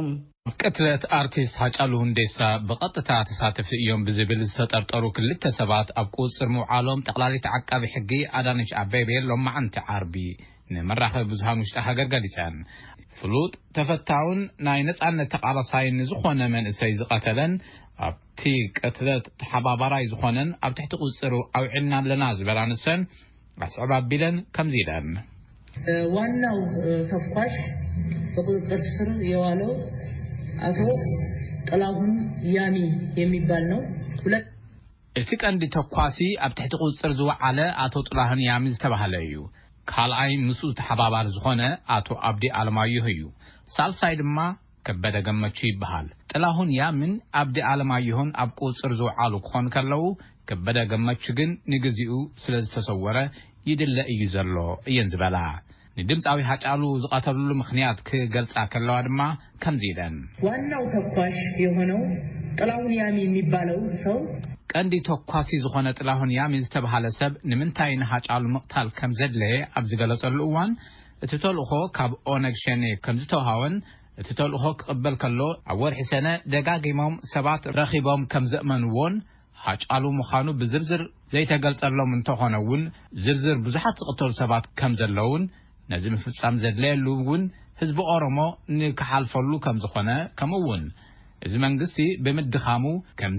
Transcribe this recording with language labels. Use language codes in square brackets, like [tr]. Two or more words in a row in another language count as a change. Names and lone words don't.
[ti] ቅትለት አርቲስት ሃጫሉ ሁንዴሳ በቀጥታ ተሳተፉ እዮም ብዝብል ዝተጠርጠሩ ክልተ ሰባት ኣብ ቁጽር ምውዓሎም ጠቅላሊት ዓቃቢ ሕጊ አዳነች አቤቤ ሎማዓንቲ ዓርቢ ንመራኸቢ ብዙሃን ውሽጢ ሃገር ገሊፀን። ፍሉጥ ተፈታውን ናይ ነጻነት ተቃላሳይን ዝኾነ መንእሰይ ዝቀተለን ኣብቲ ቅትለት ተሓባባራይ ዝኾነን ኣብ ትሕቲ ቁጽሩ ኣውዒልና ኣለና ዝበላንሰን ኣስዕባ ቢለን ከምዚ ኢለን [am] ዋናው ተኳሽ በቁጥጥር ስር የዋለው አቶ ጥላሁን ያሚ የሚባል ነው። [ti] እቲ ቀንዲ ተኳሲ ኣብ ትሕቲ ቁፅር ዝወዓለ አቶ ጥላሁን ያሚ ዝተባሃለ እዩ። ካልኣይ ምስ ተሓባባር ዝኾነ አቶ አብዲ አለማየሁ እዩ። ሳልሳይ ድማ ከበደ ገመቹ ይበሃል። ጥላሁን ያምን አብዲ አለማየሁን ኣብ ቁፅር ዝወዓሉ ክኾን ከለው ከበደ ገመቹ ግን ንግዚኡ ስለ ዝተሰወረ ይድለ እዩ ዘሎ እየን ዝበላ። ንድምፃዊ ሃጫሉ ዝቀተሉሉ ምክንያት ክገልጻ ከለዋ ድማ ከምዚ ኢለን። [am] ዋናው ተኳሽ የሆነው ጥላሁን ያሚ የሚባለው ሰው [ti] ቀንዲ ተኳሲ ዝኾነ ጥላሁን ያሚ ዝተባሃለ ሰብ ንምንታይ ንሃጫሉ ምቕታል ከም ዘድለየ ኣብ ዝገለጸሉ እዋን እቲ ተልእኾ ካብ ኦነግ ሸኔ ከም ዝተውሃወን እቲ ተልእኾ ክቕበል ከሎ ኣብ ወርሒ ሰነ ደጋጊሞም ሰባት ረኺቦም ከም ዘእመንዎን ሃጫሉ ምዃኑ ብዝርዝር ዘይተገልጸሎም እንተኾነ እውን ዝርዝር ብዙሓት ዝቕተሉ ሰባት ከም ዘለውን ነዚ ምፍጻም ዘድለየሉ እውን ህዝቢ ኦሮሞ ንክሓልፈሉ ከም ዝኾነ ከምኡውን እዚ መንግስቲ ብምድኻሙ ከምዚ